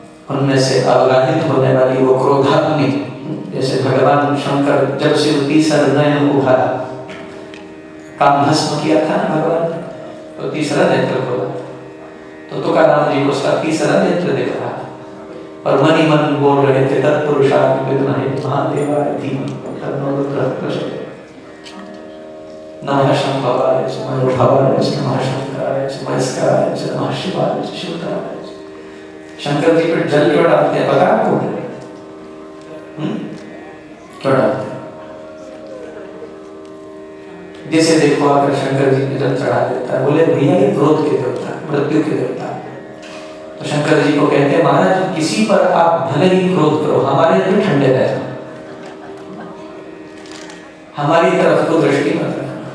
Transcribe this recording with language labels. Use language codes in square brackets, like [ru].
[hi] उनमें से अवगाहित होने वाली वो क्रोधाग्नि, जैसे भगवान शंकर जब से तीसरा नयन उभारा, काम भस्म किया था ना भगवान ने, तो तीसरा नेत्र खोला। तो तुकाराम जी को उसका तीसरा नेत्र दिख रहा और मन ही मन बोल रहे थे [sa] तत्पुरुषार्थ विद्महे महादेवाय धीमहि तन्नो रुद्रः प्रचोदयात्। नमः शंभवाय च मयोभवाय च नमः शंकराय च महेश्वराय च नमः शिवाय च शिवतराय च। [hi] शंकर जी पर जल क्यों डालते हैं पता आपको? क्यों डालते हैं? जैसे देखो अगर शंकर जी पे जल चढ़ा देता है, बोले भैया ये क्रोध के देवता, मृत्यु के देवता। तो शंकर जी को कहते हैं महाराज किसी पर आप भले ही क्रोध करो, हमारे दिल ठंडे रह जाओ, हमारी तरफ को दृष्टि मत रखना।